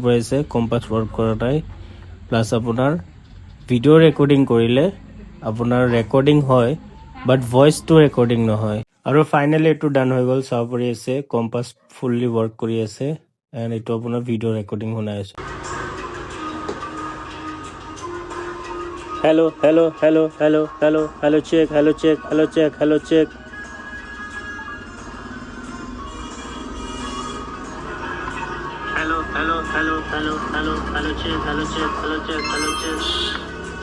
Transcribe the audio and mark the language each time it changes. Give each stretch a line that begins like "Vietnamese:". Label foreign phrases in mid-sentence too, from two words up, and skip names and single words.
Assamese: পাৰিছে
English: compass work
Assamese: কৰা নাই প্লাছ আপোনাৰ
English: video recording
Assamese: কৰিলে আপোনাৰ ৰেকৰ্ডিং হয় বাট ভইচটো ৰেকৰ্ডিং নহয় আৰু ফাইনেলি এইটো ডান হৈ গ'ল চাব পাৰি আছে
English: compass fully work
Assamese: কৰি আছে এণ্ড এইটো আপোনাৰ
English: video recording
Assamese: শুনাই আছোঁ
English: Hello, hello, hello, hello, hello, hello, check, hello, check, hello, check, hello, check. Hello, hello, hello, hello, hello, hello, check, hello, check, hello, check, hello, check.